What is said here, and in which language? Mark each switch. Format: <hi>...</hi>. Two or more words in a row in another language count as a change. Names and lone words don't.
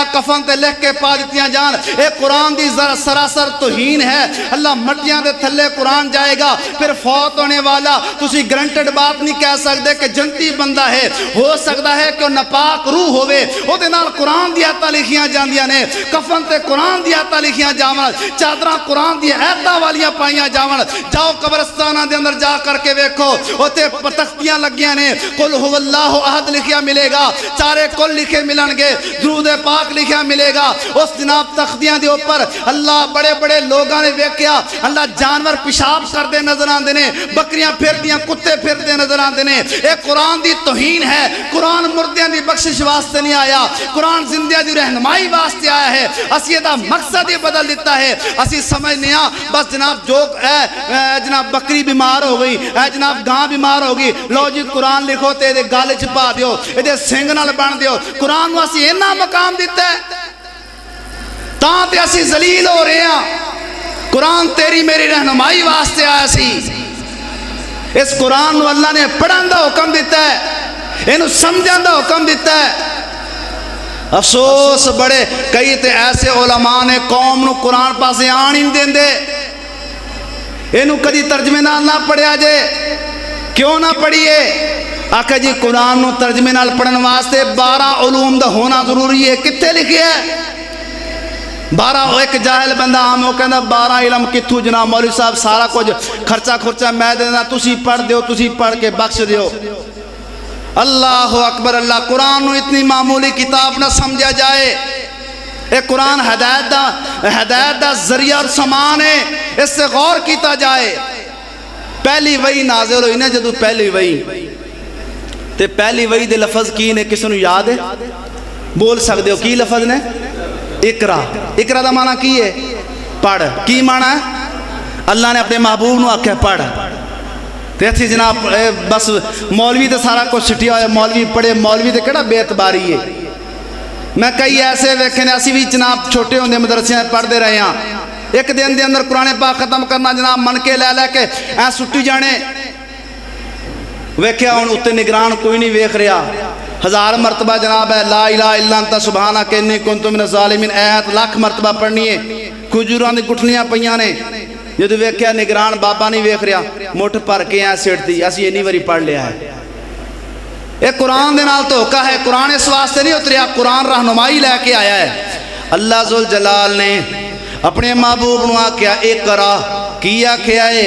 <pa>کفن تے لکھ کے پا دیتیاں جان اے قرآن دی سراسر توہین ہے اللہ مٹیاں دے تھلے قرآن جائے گا پھر فوت ہونے والا تسی گرنٹڈ بات نہیں کہہ سکتے کہ جنتی بندہ ہے ہو سکتا ہے کہ نپاک روح ہوئے او دے نال قرآن دی آیتہ لکھیاں جاندیاں نے کفن تے قرآن دی آیتہ لکھیاں جاون چادراں قرآن دی آیتہ والیاں پائیاں جاون جاؤ قبرستانہ دے اندر جا کر کے ویکھو اوتے تختیاں لگیاں نے</pa> <ar>قل هو اللہ احد</ar> <pa>لکھیا ملے گا چارے کل لکھے ملن گے درود پاک لکھیا ملے گا اس جناب تختیاں دے اوپر اللہ بڑے بڑے لوگاں نے ویکھیا اللہ جانور پیشاب کردے نظر آندے نے بکریاں پھردیاں کتے پھردے نظر آندے نے اے قرآن دی توہین ہے قرآن مرد بندیاں دی بخشش واسطے نہیں آیا، قرآن زندہ دی رہنمائی واسطے آیا ہے۔ اسی دا مقصد ہی بدل دیتا ہے۔ اسی سمجھنے ہاں بس جناب جو جناب بکری بیمار ہو گئی، جناب گاں بیمار ہو گئی، لو جی قرآن لکھو تے دے گالے چھپا دیو، دے سنگ نال بن دیو۔ قرآن نو اسی اینا مقام دیتا ہے تاں تے اسی ذلیل ہو رہے ہیں۔ قرآن تیری میری رہنمائی واسطے آیا سی۔ اس قرآن نو اللہ نے پڑھن دا حکم دیتا ہے، انہوں سمجھن دا حکم دیتا ہے۔ افسوس بڑے کئی تے ایسے علماء نے قوم نو قرآن پاسے آن ہی دین دے، انہوں کدی ترجمے نال نہ پڑھیا جے، کیوں نہ پڑھیے؟ آکھا جی قرآن نو ترجمے نال پڑھن واسطے 12 علوم دا ہونا ضروری ہے، کتے لکھے ہے؟ 12 ایک جاہل بندہ آم ہو کہندہ 12 علم کتھو جناب مولوی صاحب سارا کچھ خرچہ میں دینا، تسی پڑھ دیو، تسی پڑھ کے بخش دیو۔</pa> <ar>اللہ اکبر</ar> <pa>اللہ، قرآن نو اتنی معمولی کتاب نہ سمجھا جائے۔ ایک قرآن ہدایت دا ذریعہ اور سامان ہے، اس سے غور کیتا جائے۔ پہلی وحی نازل ہوئی نا جدو پہلی وحی تے پہلی وحی دے لفظ کی نے کسی نو یاد ہے؟ بول سکتے ہو کی لفظ نے؟ اقرا۔ اقرا دا معنی کی ہے؟ پڑھ۔ کی معنی ہے؟ اللہ نے اپنے محبوب نو آکھا پڑھ۔ تیتھی جناب بس مولوی تے سارا کچھ چھٹیا ہویا، مولوی پڑھے، مولوی تے کڑا بے اعتباری ہے۔ میں کئی ایسے ویکھنے اسی بھی جناب چھوٹے ہوندے مدرسیاں پڑھ دے رہے ہیں، ایک دن دے اندر قرآن پاک ختم کرنا جناب من کے لے کے سٹی جانے، ویکھیا ہن اتے نگران کوئی نہیں ویکھ رہا۔ 1000 مرتبہ جناب ہے</pa> <ar>لا الہ الا انت سبحانک انی کنت من الظالمین،</ar> <pa>ایت لاکھ مرتبہ پڑھنی ہے، کھجوراں دی گٹھلیاں پیاں نے۔ جدو ویکھیا نگران بابا نہیں ویکھ رہا، مٹھ پر کے سٹ دی، اسی اینی واری پڑھ لیا ہے۔ ایک قرآن دے نال دھوکا ہے، قرآن اس واسطے نہیں اتریا، قرآن رہنمائی لے کے آیا ہے۔ اللہ ذوالجلال نے اپنے محبوب نو آکھیا اقرا، کی آکھیا ہے؟</pa>